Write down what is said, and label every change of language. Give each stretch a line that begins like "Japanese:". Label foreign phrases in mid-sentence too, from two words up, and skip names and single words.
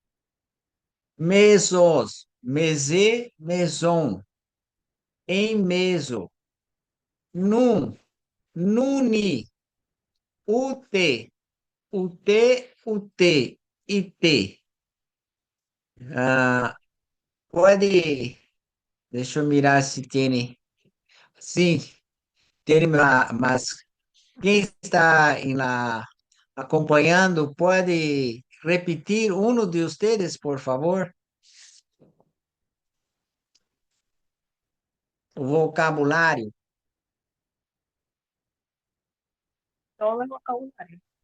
Greek: mesos, mese, meson, em meso, num, nuni, ute, ute, ite.
Portuguese: Ah, pode, deixa eu mirar se tem, sim, tem, mas quem está acompanhando pode repetir um de vocês, por favor, o vocabulário.
Spanish: Todo el vocabulario.